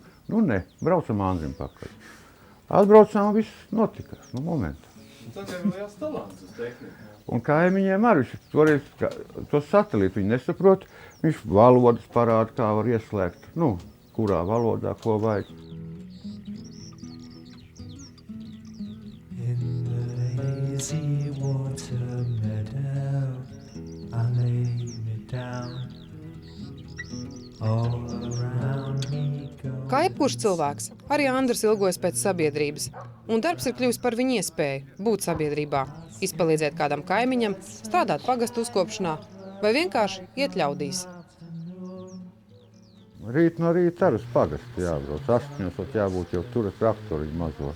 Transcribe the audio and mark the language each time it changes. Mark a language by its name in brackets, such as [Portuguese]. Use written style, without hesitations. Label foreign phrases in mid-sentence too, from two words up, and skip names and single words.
[Latvian] Nu ne, braucam Andrim pakaļ. Atbraucām, viss notika, momentā. Tad ir liels talants uz tehniku. Un kaimiņiem arī, toreiz to satelītu viņi nesaprot, viņš valodas parāda, kā var ieslēgt, kurā valodā, ko vajag. [English] In the lazy water meadow, I lay me down. All around me go. [Latvian] Kā jebkurš cilvēks, arī Andris ilgojas pēc sabiedrības, un darbs ir kļuvis par viņu iespēju būt sabiedrībā, izpalīdzēt kādam kaimiņam, strādāt pagastu uzkopšanā vai vienkārši iet ļaudīs. Rīt no rīta arī uz pagastu jābrauc, 8 jābūt jau tur ar traktoriņu mazo.